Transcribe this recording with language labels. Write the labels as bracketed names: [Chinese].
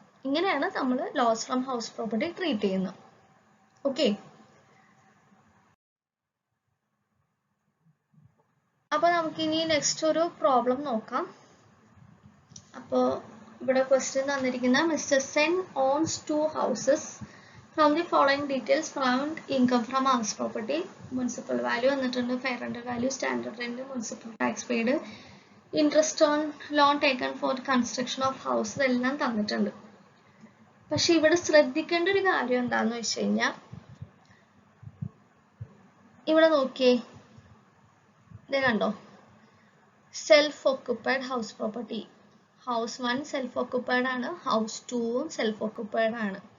[Malayalam] ഇങ്ങനെയാണ് നമ്മൾ loss from house property treat ചെയ്യുന്നത്. ഓക്കെ, അപ്പോൾ നമുക്കിനി നെക്സ്റ്റ് ഒരു പ്രോബ്ലം നോക്കാം. അപ്പോൾ ഇവിടെ ക്വസ്റ്റ്യൻ തന്നിരിക്കുന്ന mister Sen ons 2 houses. [English] From the following details found income from house property. Municipal value [Malayalam] വന്നിട്ടുണ്ട്, [English] fair rental value, standard rent, municipal tax paid, interest on loan taken for construction of house, [Malayalam] ഇതെല്ലാം തന്നിട്ടുണ്ട്. പക്ഷെ ഇവിടെ ശ്രദ്ധിക്കേണ്ട ഒരു കാര്യം എന്താണെന്ന് വെച്ച് കഴിഞ്ഞാൽ ഇവിടെ നോക്കിയേ, ഇത് കണ്ടോ, self occupied house property. House 1 self occupied ആണ്, ഹൗസ് 2 സെൽഫ് ഓക്കുപ്പൈഡ് ആണ്.